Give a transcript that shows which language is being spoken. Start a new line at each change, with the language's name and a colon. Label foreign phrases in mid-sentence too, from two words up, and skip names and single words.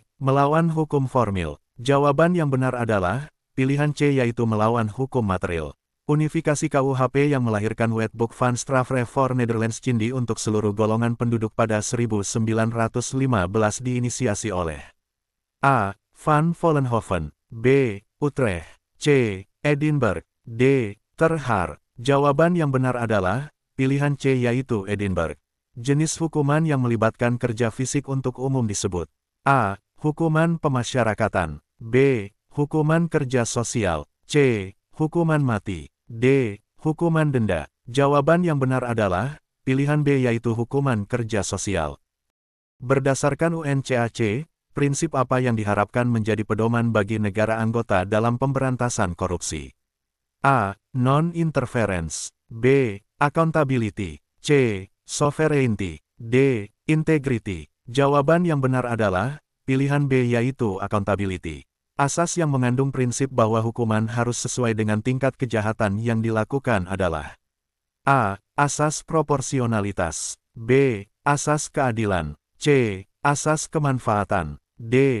Indonesian: Melawan hukum formil. Jawaban yang benar adalah pilihan C, yaitu melawan hukum material. Unifikasi KUHP yang melahirkan Wetboek van Strafrecht voor Nederlands Cindi untuk seluruh golongan penduduk pada 1915 diinisiasi oleh A. Van Vollenhoven, B. Utrecht, C. Edinburgh, D. Ter Haar. Jawaban yang benar adalah pilihan C, yaitu Edinburgh. Jenis hukuman yang melibatkan kerja fisik untuk umum disebut A. Hukuman pemasyarakatan, B. Hukuman kerja sosial, C. Hukuman mati, D. Hukuman denda. Jawaban yang benar adalah pilihan B, yaitu hukuman kerja sosial. Berdasarkan UNCAC, prinsip apa yang diharapkan menjadi pedoman bagi negara anggota dalam pemberantasan korupsi?
English: A. Non-interference, B. Accountability, C. Sovereignty, D. Integrity.
Indonesian: Jawaban yang benar adalah pilihan B, yaitu accountability. Asas yang mengandung prinsip bahwa hukuman harus sesuai dengan tingkat kejahatan yang dilakukan adalah A. Asas proporsionalitas, B. Asas keadilan, C. Asas kemanfaatan, D.